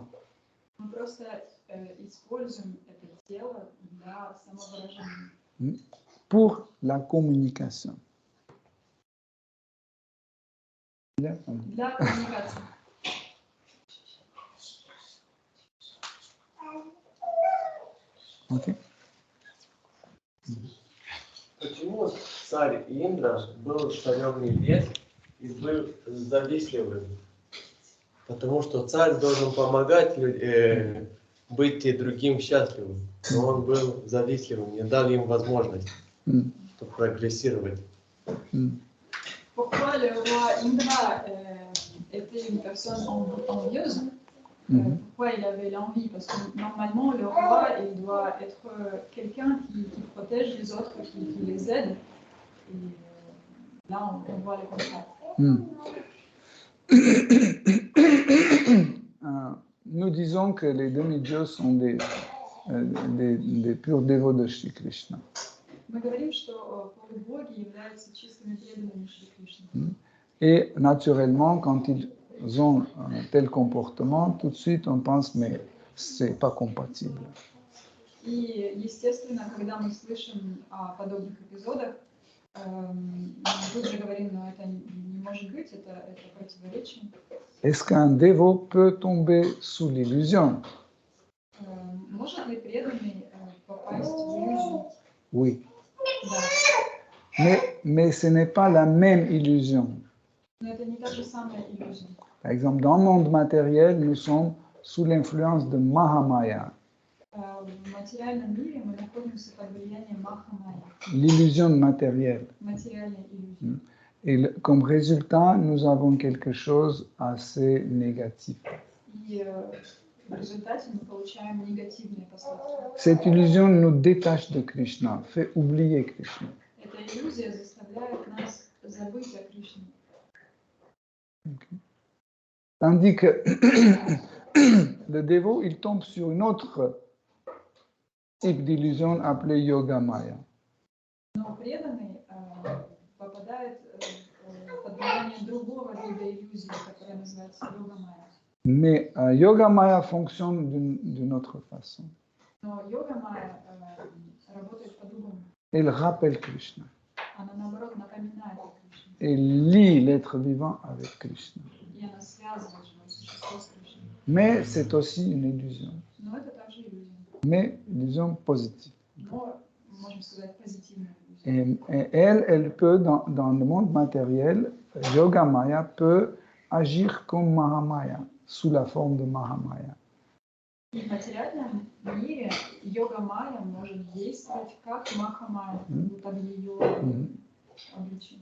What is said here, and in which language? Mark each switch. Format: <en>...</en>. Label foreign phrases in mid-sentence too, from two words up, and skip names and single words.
<ru>Мы просто используем это тело для самовыражения.</ru> <fr>Pour la communication.</fr> <ru>Для коммуникации. Ok. Почему царь Индра был царем небес и был завистливым? Потому что царь должен помогать быть и другим счастливым. Но он был завистливым, не дал им возможность чтобы прогрессировать.</ru> <fr>Pourquoi le roi Indra était une personne envieuse? Pourquoi il avait l'envie? Parce que normalement, le roi, il doit être quelqu'un qui protège les autres, qui les aide. Et là, on voit le contraire. Nous disons que les demi-dieux sont des purs dévots de Shri Krishna.</fr> <ru>Мы говорим, что полубоги являются чистыми преданными Шри Кришны.</ru> <fr>Et naturellement, quand ils ont un tel comportement, tout de suite on pense mais c'est pas compatible.</fr> <ru>И естественно, когда мы слышим о подобных эпизодах, мы тут же говорим, но это не может быть, это противоречие.</ru> <fr>Est-ce qu'un dévot peut tomber sous l'illusion?</fr> <ru>Может ли преданный попасть в иллюзию?</ru> <fr>Oui.</fr> <ru>Да.</ru> <fr>Mais ce n'est pas la même illusion.</fr> <ru>Но это не та же самая иллюзия.</ru> <fr>Par exemple, dans le monde matériel, nous sommes sous l'influence de Mahamaya.</fr> <ru>В материальном мире мы находимся под влиянием Махамая.</ru> <fr>L'illusion matérielle.</fr> <ru>Материальной иллюзии.</ru> <fr>Et comme résultat, nous avons quelque chose assez négatif.</fr> <ru>И в результате мы получаем негативные последствия.</ru> <fr>Cette illusion nous détache de Krishna, fait oublier Krishna.</fr> <ru>Эта иллюзия заставляет нас забыть о Кришне.</ru> <fr>Okay. Tandis que le dévot, il tombe sur une autre type d'illusion appelée Yoga Maya.</fr> <ru>Но преданный попадает под влияние другого вида иллюзии, которая называется Йога Майя.</ru> <fr>Mais Yoga Maya fonctionne d'une autre façon.</fr> <ru>Но Йога Майя работает по-другому.</ru> <fr>Elle rappelle Krishna.</fr> <ru>Она наоборот напоминает о Кришне.</ru> <fr>Elle lie l'être vivant avec Krishna.</fr> <ru>И она связывает живое существо с Кришной.</ru> <fr>Mais c'est aussi une illusion.</fr> <ru>Но это также иллюзия.</ru> <fr>Mais illusion positive.</fr> <ru>Но, можем сказать, позитивная иллюзия.</ru> <fr>Et elle peut, dans le monde matériel, Yoga Maya peut agir comme Mahamaya, sous la forme de Mahamaya.</fr> <ru>И в материальном мире Йога Майя может действовать как Махамая, под ее обличием.</ru>